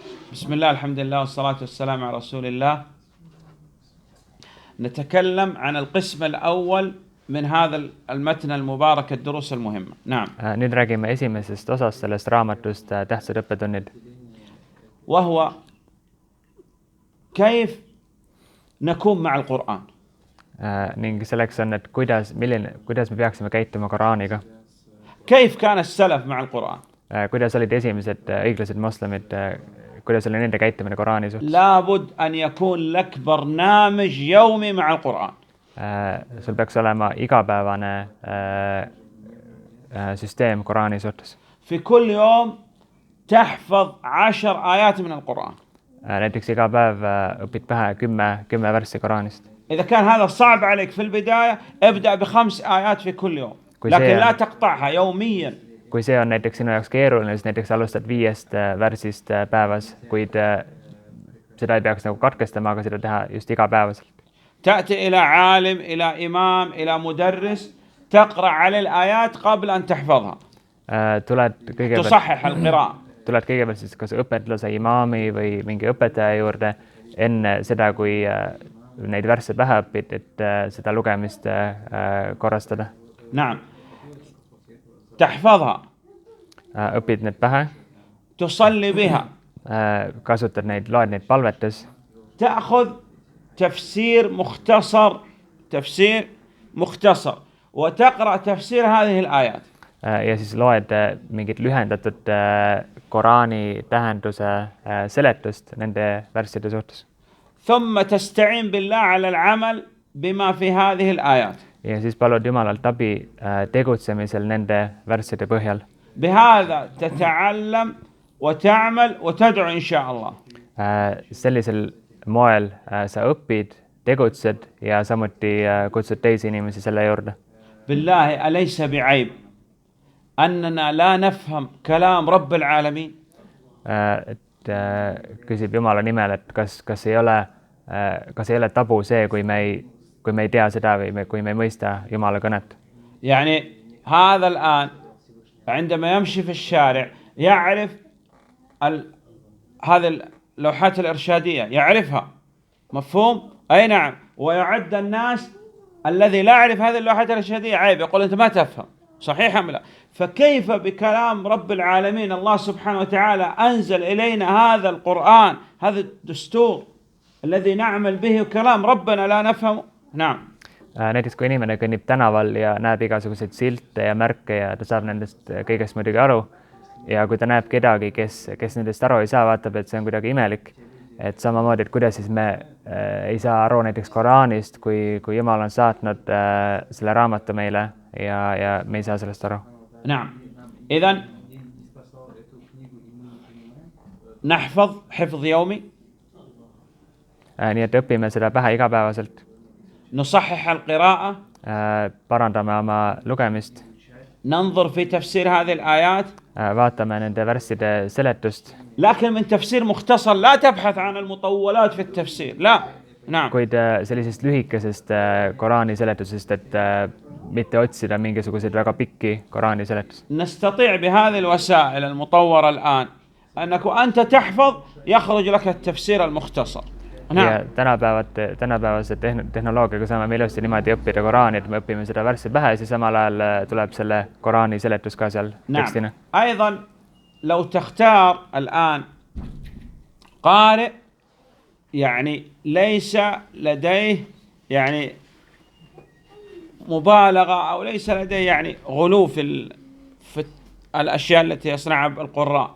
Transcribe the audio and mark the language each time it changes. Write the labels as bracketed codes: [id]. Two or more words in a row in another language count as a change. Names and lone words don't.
[ar] بسم الله الحمد لله والصلاة والسلام على رسول الله. نتكلم عن القسم الأول من هذا المتن المبارك الدروس المهمة. نعم. [et] Nüüd räägime esimesest osast sellest raamatust tähtsad õppetunnid. [ar] وهو كيف نكون مع القرآن. [et] Ning selleks on, et kuidas me peaksime käituma Koraaniga. [ar] كيف كان السلف مع القرآن. [et] Kuidas olid esimesed õiglased moslemid, kuidas oli nende käitumine Koraani suhtes. [ar] لابد أن يكون لك برنامج يومي مع القرآن. [et] Sul peaks olema igapäevane süsteem Koraani suhtes. [ar] في كل يوم تحفظ 10 آيات من القرآن. [et] Näiteks iga päev õpid pähe 10 värssi Koraanist. [ar] إذا كان هذا صعب عليك في البداية ابدأ ب5 آيات في كل يوم. لكن لا تقطعها يوميا. [et] Kui see on näiteks sinu jaoks keeruline, siis näiteks alustad 5 värsist päevas, kuid seda ei peaks nagu katkestama, aga seda teha just igapäevaselt. [ar] تأتي إلى عالم إلى إمام إلى مدرس تقرأ على الآيات قبل أن تحفظها. تصحح القراءة. [et] Tuled kõigepealt siis kas õpetlase, imaami või mingi õpetaja juurde enne seda, kui neid värsse pähe õpid, et seda lugemist korrastada. [ar] نعم. تحفظها. [et] õpid need pähe. [ar] تصلي بها. [et] kasutad neid, loed neid palvetes. [ar] تأخذ تفسير مختصر وتقرأ تفسير هذه الآيات. [et] Ja siis loed mingit lühendatud Koraani tähenduse seletust nende värsside suhtes. [ar] ثم تستعين بالله على العمل بما في هذه الآيات. [et] Ja siis palud Jumalalt abi tegutsemisel nende värsside põhjal. [ar] بهذا تتعلم وتعمل وتدعو إن شاء الله. [et] Sellisel moel sa õpid, tegutsed ja samuti kutsud teisi inimesi selle juurde. [ar] بالله أليس بعيب أننا لا نفهم كلام رب العالمين. [et] Küsib Jumala nimel, et kas ei ole tabu see, kui me ei tea seda või kui me ei mõista Jumala kõnet. [ar] يعني هذا الآن عندما يمشي في الشارع يعرف هذه اللوحات الإرشادية يعرفها مفهوم؟ أي نعم. ويعد الناس الذي لا يعرف هذه اللوحات الإرشادية عيب، يقول أنت ما تفهم. صحيح أم لا؟ فكيف بكلام رب العالمين الله سبحانه وتعالى أنزل إلينا هذا القرآن، هذا الدستور الذي نعمل به كلام ربنا لا نفهمه. نعم. [et] Näiteks kui inimene kõnnib tänaval ja näeb igasuguseid silte ja märke ja ta saab nendest kõigest muidugi aru. Ja kui ta näeb kedagi, kes nendest aru ei saa, vaatab, et see on kuidagi imelik. Et samamoodi, et kuidas siis me ei saa aru näiteks Koraanist, kui Jumal on saatnud selle raamatu meile ja me ei saa sellest aru. [ar] نعم. إذن نحفظ حفظ يومي. [et] Nii et õpime seda pähe igapäevaselt. [ar] نصحح القراءة. [et] Parandame oma lugemist. [ar] ننظر في تفسير هذه الآيات. [et] vaatame nende värsside seletust. [ar] لكن من تفسير مختصر لا تبحث عن المطولات في التفسير. لا. نعم. [et] kuid sellisest lühikesest Koraani seletusest, et mitte otsida mingisuguseid väga pikki Koraani seletusi. [ar] نستطيع بهذه الوسائل المطورة الآن أنك أنت تحفظ يخرج لك التفسير المختصر. [et] Ja tänapäevase tehnoloogiaga saame me ilusti niimoodi õppida Koraani, et me õpime seda värssi pähe ja siis samal ajal tuleb selle Koraani seletus ka seal tekstina. [ar] أيضا لو تختار الآن قارئ يعني ليس لديه يعني مبالغة أو ليس لديه يعني غلو في الأشياء التي يصنعها القراء.